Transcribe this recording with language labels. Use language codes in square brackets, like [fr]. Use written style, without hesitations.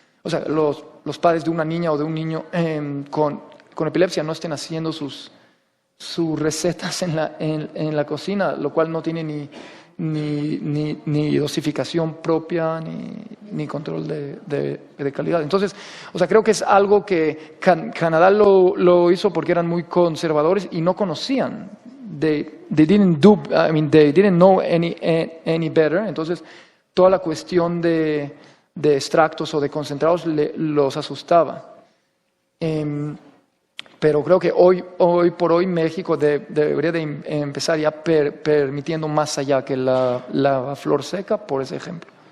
[es] O sea, los padres de una niña o de un niño con epilepsia no estén haciendo sus recetas en la cocina, lo cual no tiene ni dosificación propia ni control de calidad. Entonces, o sea, creo que es algo que Canadá lo hizo porque eran muy conservadores y no conocían. [en] They didn't know any better. [es] Entonces, toda la cuestión de extractos o de concentrados los asustaba. Pero creo que hoy por hoy México debería de empezar ya permitiendo más allá que la flor seca, por ese ejemplo.